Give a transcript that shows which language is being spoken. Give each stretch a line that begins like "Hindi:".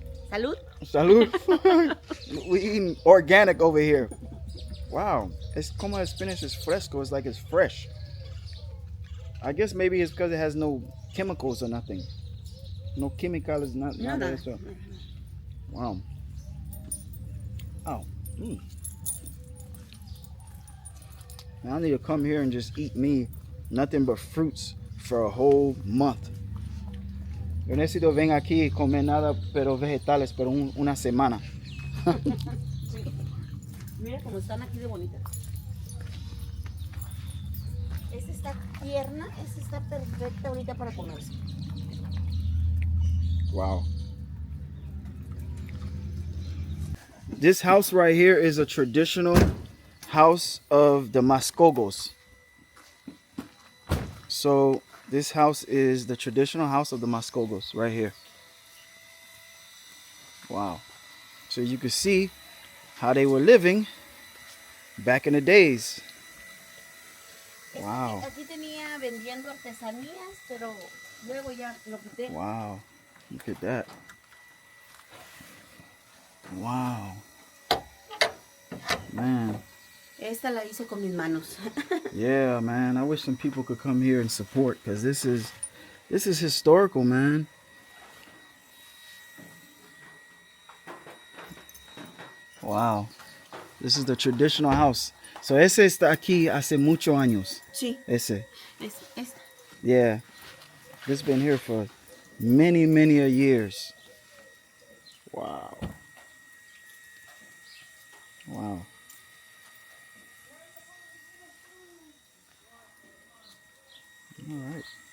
Spanish: Salud. Salud.
English: We eating organic over here. Wow. It's
Spanish: como el
English: spinach is
Spanish: fresco.
English: It's like it's fresh. I guess maybe it's because it has no chemicals or nothing. No chemicals,
Spanish: nada de eso. Wow. Oh. Mm.
English: Now I need to come here and just eat me nothing but fruits for a whole month.
Spanish: Yo necesito ven aquí y comer nada pero vegetales por una semana. Sí. Mira cómo están aquí de bonitas. Esta está tierna, esta está perfecta ahorita para comerse. Wow.
English: This house right here is a traditional house of the Mascogos. So this house is the traditional house of the Mascogos right here. Wow. So you can see how they were living back in the days. Wow.
Spanish: Aquí tenía vendiendo artesanías, pero luego ya lo quité.
English: Wow. Look at that. Wow. Man.
Spanish: Esta la hice con mis manos.
English: Yeah, man. I wish some people could come here and support, because this is historical, man. Wow. This is the traditional house.
Spanish: So ese está aquí hace muchos años. Sí. Ese. Esta.
English: Yeah. This been here for many years. Wow. Wow. All right.